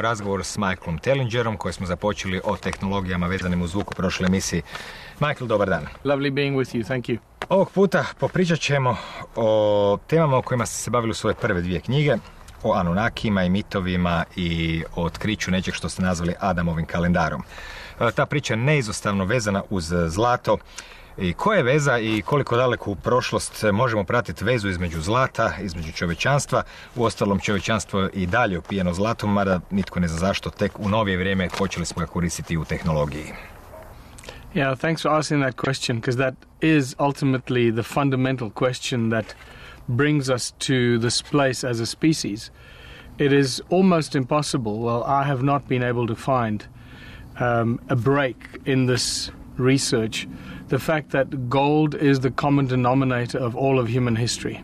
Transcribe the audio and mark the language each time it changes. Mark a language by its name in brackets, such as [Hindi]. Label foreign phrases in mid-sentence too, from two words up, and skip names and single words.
[Croatian] razgovor s Michaelom Tellingerom koji smo započeli o tehnologijama vezanim uz zvuk u prošloj emisiji. Michael, dobar dan. [English] Lovely being with you, thank you. [Croatian] Ovog puta popričat ćemo o temama o kojima ste se bavili u svoje prve dvije knjige, o Anunnakima i mitovima i o otkriću nečeg što ste nazvali Adamovim kalendarom. Ta priča je neizostavno vezana uz zlato. I koja je veza i koliko daleku prošlost možemo pratiti vezu između zlata, između čovječanstva? Uostalom, čovječanstvo je i dalje opijeno zlatom, mada nitko ne zna zašto, tek u novije vrijeme počeli smo ga koristiti u tehnologiji. [English] Yeah, thanks for asking that question, because that is ultimately the fundamental question that brings us to this place as a species. It is almost impossible, well, I have not been able to find a break in this research, the fact that gold is the common denominator of all of human history.